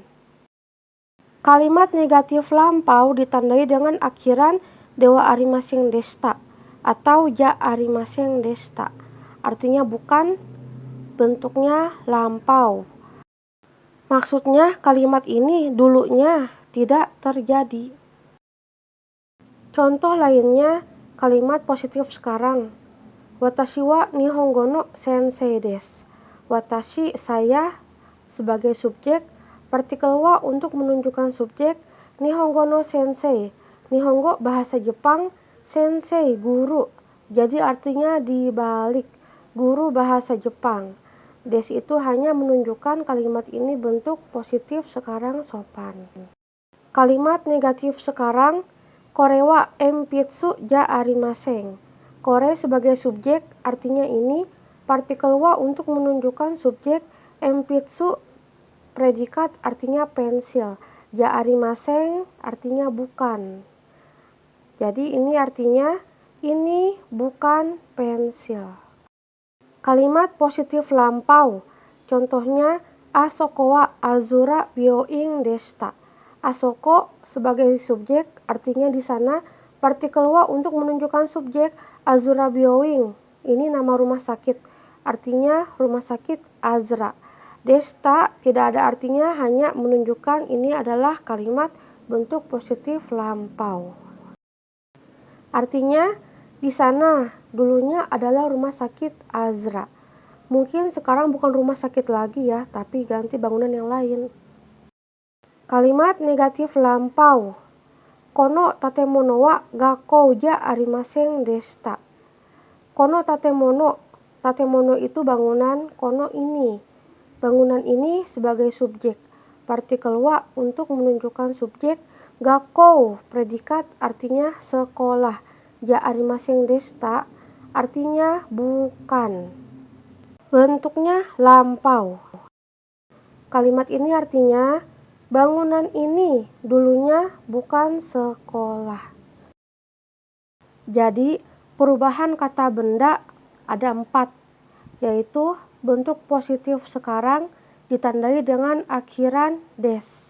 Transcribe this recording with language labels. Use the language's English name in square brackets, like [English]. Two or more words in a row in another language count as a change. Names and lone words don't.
[Indonesian] Kalimat negatif lampau ditandai dengan akhiran [Japanese] ではありませんでした [Indonesian] atau [Japanese] じゃありませんでした. [Indonesian] Artinya bukan, bentuknya lampau. Maksudnya kalimat ini dulunya tidak terjadi. Contoh lainnya kalimat positif sekarang. [Japanese] 私は日本語の先生です. Watashi, saya, sebagai subjek, partikel wa untuk menunjukkan subjek, 日本語の先生. [Indonesian] Nihongo bahasa Jepang, sensei guru. Jadi artinya dibalik, guru bahasa Jepang. Des itu hanya menunjukkan kalimat ini bentuk positif sekarang sopan. Kalimat negatif sekarang, [Japanese] これは鉛筆じゃありません. [Indonesian] Kore sebagai subjek, artinya ini, partikel wa untuk menunjukkan subjek, enpitsu predikat artinya pensil, [Japanese] じゃありません [Indonesian] artinya bukan. Jadi ini artinya ini bukan pensil. Kalimat positif lampau, contohnya [Japanese] あそこはアズラ病院でした. [Indonesian] Asoko sebagai subjek, artinya di sana partikel wa untuk menunjukkan subjek, [Japanese] アズラ病院. [Indonesian] Ini nama rumah sakit, artinya rumah sakit Azra. Deshita tidak ada artinya, hanya menunjukkan ini adalah kalimat bentuk positif lampau. Artinya di sana dulunya adalah rumah sakit Azra. Mungkin sekarang bukan rumah sakit lagi ya, tapi ganti bangunan yang lain. Kalimat negatif lampau. [Japanese] この建物は学校じゃありませんでした. この建物. [Indonesian] Tatemono itu bangunan, kono ini. Bangunan ini sebagai subjek. Partikel wa untuk menunjukkan subjek. Gakkou predikat artinya sekolah. [Japanese] じゃありませんでした [Indonesian] artinya bukan. Bentuknya lampau. Kalimat ini artinya bangunan ini dulunya bukan sekolah. Jadi perubahan kata benda ada 4, yaitu bentuk positif sekarang ditandai dengan akhiran des.